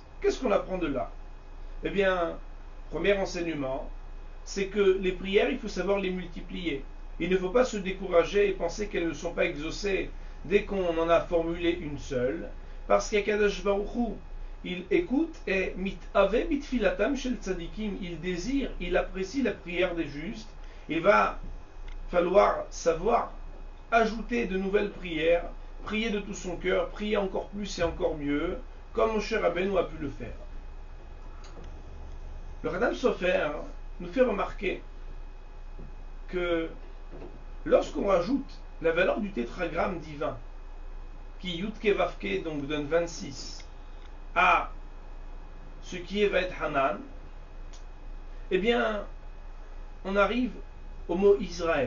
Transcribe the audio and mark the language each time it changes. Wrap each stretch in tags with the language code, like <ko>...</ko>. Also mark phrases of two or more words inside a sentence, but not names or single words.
<fr>Qu'est-ce qu'on apprend de là? Eh bien, premier enseignement, c'est que les prières, il faut savoir les multiplier. Il ne faut pas se décourager et penser qu'elles ne sont pas exaucées dès qu'on en a formulé une seule, parce qu'</fr> <he>הקדוש ברוך הוא,</he> <fr>il écoute et</fr> <he>מתאוה לתפילתם של צדיקים,</he> <fr>il désire, il apprécie la prière des justes. Il va falloir savoir ajouter de nouvelles prières, prier de tout son cœur, prier encore plus et encore mieux, comme Moshe Rabbeinu a pu le faire. Le Radam Sofer nous fait remarquer que lorsqu'on rajoute la valeur du tétragramme divin, qui</fr> <he>יוד קי ואו קי</he> <fr>donc donne 26, à ce qui est Vaet Hanan, eh bien, on arrive au mot Israël.</fr>